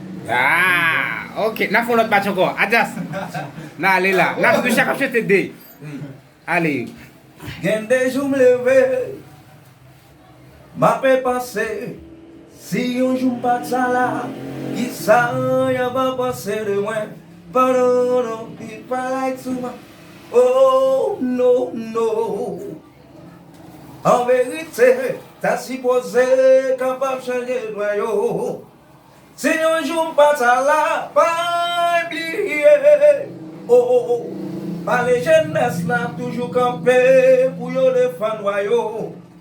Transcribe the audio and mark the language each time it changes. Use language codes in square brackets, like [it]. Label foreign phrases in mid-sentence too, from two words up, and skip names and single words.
[ht] Ah, ok. N a fè lòt match ankò. Adjas. N a ale la. N a fè chak ap chante de. Ale. Gen de jou m leve. M ap pase. Si yon jou m pa t sa la. Ki sa y a va pase de mwen. [en] But oh no, people like to ma-, oh no, no. [ht] An verite, ta sipoze kapab chanje dwa yo. Si yon jou m pa t sa la, pa bliye. Oh, oh, oh. Pa le jenès la toujou kanpe pou yo defann dwa yo.